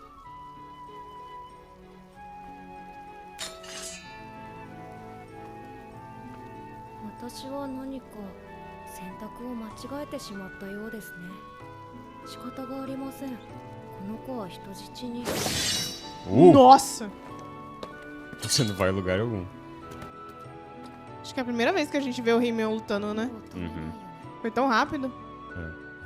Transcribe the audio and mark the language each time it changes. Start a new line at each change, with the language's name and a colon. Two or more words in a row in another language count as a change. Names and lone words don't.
Japanese: 私は何か選択を間違えてしまったようですね。仕方がありません。この子は人質に。
Portuguese: Nossa! Você não vai a lugar algum. Acho que é a primeira vez que a gente vê o He-Man lutando, né? Uhum. Foi tão rápido. É.